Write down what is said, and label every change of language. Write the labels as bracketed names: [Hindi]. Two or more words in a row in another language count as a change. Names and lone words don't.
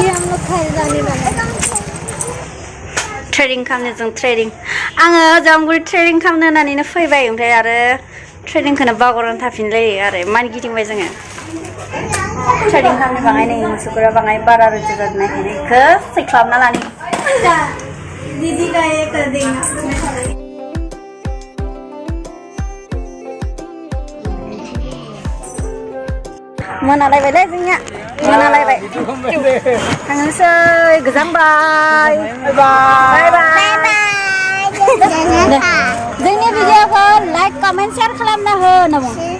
[Hindi] हम लोग जाने वाले [Bodo] ट्रेडिं खालामनो जों ट्रेडिं आङो जामगुरि ट्रेडिं खालामनो होननानैनो फैबाय ओमफ्राय आरो ट्रेडिंखौनो बावगारनानै थाफिनलायो आरो मानो गिदिंबाय जोङो trading खालामनो बाङाय नै मोसौफोरा बाङाय बारा रोजा जादों इखो चेक खालामना लानि [Hindi] दीदी का ये कर देना [Bodo] मोनालायबायलै जोंनिया मोनालायबाय थांनोसै गोजांबाय [English] bye bye [Bodo] जोंनि भिडिअखौ [English] like comment share [Bodo] खालामना हो नमो